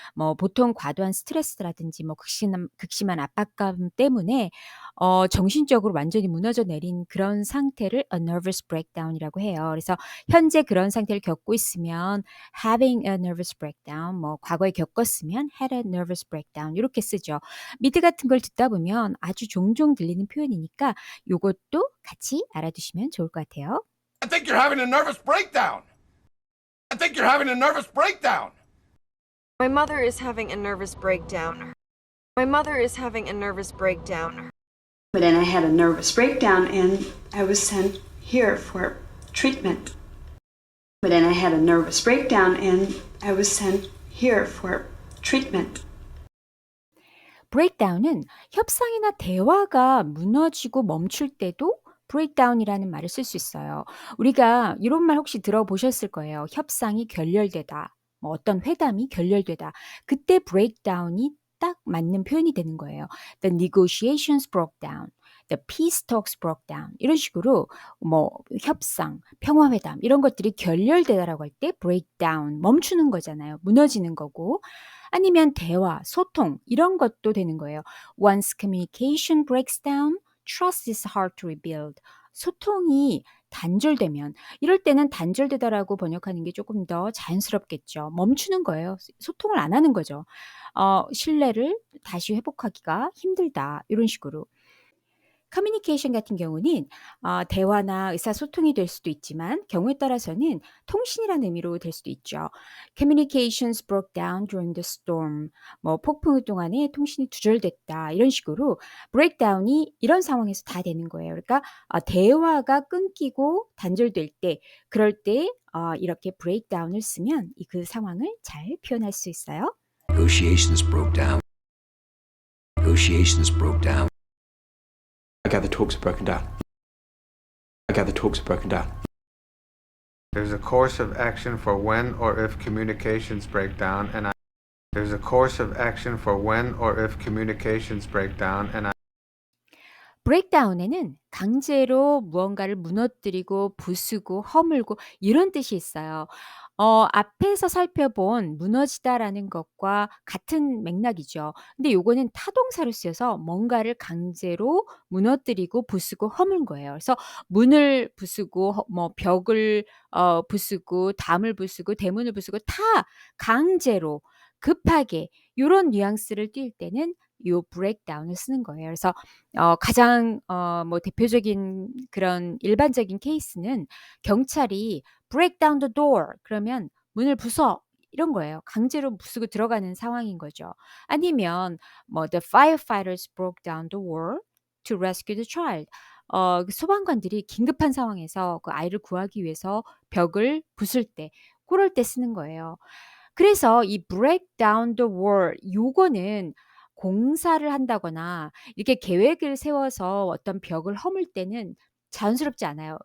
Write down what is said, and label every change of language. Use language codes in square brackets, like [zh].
[ko] 뭐 보통 과도한 스트레스라든지 뭐 극심한 압박감 때문에 정신적으로 완전히 무너져 내린 그런 상태를 [en] a nervous breakdown [ko] 이라고 해요. 그래서 현재 그런 상태를 겪고 있으면 [en] having a nervous breakdown, [ko] 뭐 과거에 겪었으면 [en] had a nervous breakdown [ko] 이렇게 쓰죠. 미드 같은 걸 듣다 보면 아주 종종 들리는 표현이니까 요것도 같이 알아두시면 좋을 것 같아요. [en] I think you're having a nervous breakdown. I think you're having a nervous breakdown. My mother is having a nervous breakdown. My mother is having a nervous breakdown. But then I had a nervous breakdown and I was sent here for treatment. But then I had a nervous breakdown and I was sent here for treatment. [ko] breakdown은 협상이나 대화가 무너지고 멈출 때도 breakdown이라는 말을 쓸 수 있어요. 우리가 이런 말 혹시 들어보셨을 거예요. 협상이 결렬되다. 뭐 어떤 회담이 결렬되다. 그때 breakdown이 딱 맞는 표현이 되는 거예요. [en] The negotiations broke down. The peace talks broke down. [ko] 이런 식으로 뭐 협상, 평화회담 이런 것들이 결렬되다라고 할 때 breakdown, 멈추는 거잖아요. 무너지는 거고. 아니면 대화, 소통 이런 것도 되는 거예요. [en] Once communication breaks down, trust is hard to rebuild. [ko] 소통이 단절되면 이럴 때는 단절되다라고 번역하는 게 조금 더 자연스럽겠죠. 멈추는 거예요. 소통을 안 하는 거죠. 신뢰를 다시 회복하기가 힘들다. 이런 식으로. 커뮤니케이션 같은 경우는 대화나 의사소통이 될 수도 있지만 경우에 따라서는 통신이라는 의미로 될 수도 있죠. [en] Communications broke down during the storm. [ko] 뭐 폭풍 동안에 통신이 두절됐다. 이런 식으로 breakdown이 이런 상황에서 다 되는 거예요. 그러니까 대화가 끊기고 단절될 때 그럴 때 이렇게 breakdown을 쓰면 그 상황을 잘 표현할 수 있어요. [en] Negotiations broke down. Negotiations broke down. I gather talks are broken down. I gather talks are broken down. There's a course of action for when or if communications break down, and there's a course of action for when or if communications break down, and [ko] breakdown에는 강제로 무언가를 무너뜨리고 부수고 허물고 이런 뜻이 있어요. 앞에서 살펴본 무너지다라는 것과 같은 맥락이죠. 근데 요거는 타동사로 쓰여서 뭔가를 강제로 무너뜨리고 부수고 허문 거예요. 그래서 문을 부수고 뭐 벽을 부수고 담을 부수고 대문을 부수고 다 강제로 급하게 요런 뉘앙스를 띌 때는 요 breakdown을 쓰는 거예요. 그래서 가장 뭐 대표적인 그런 일반적인 케이스는 경찰이 [en] break down the door [ko] 그러면 문을 부숴 이런 거예요. 강제로 부수고 들어가는 상황인 거죠. 아니면 뭐 [en] the firefighters broke down the wall to rescue the child. [ko] 소방관들이 긴급한 상황에서 그 아이를 구하기 위해서 벽을 부술 때 그럴 때 쓰는 거예요. 그래서 이 [en] break down the wall [ko] 요거는 공사를 한다거나 이렇게 계획을 세워서 어떤 벽을 허물 때는 자연스럽지 않아요.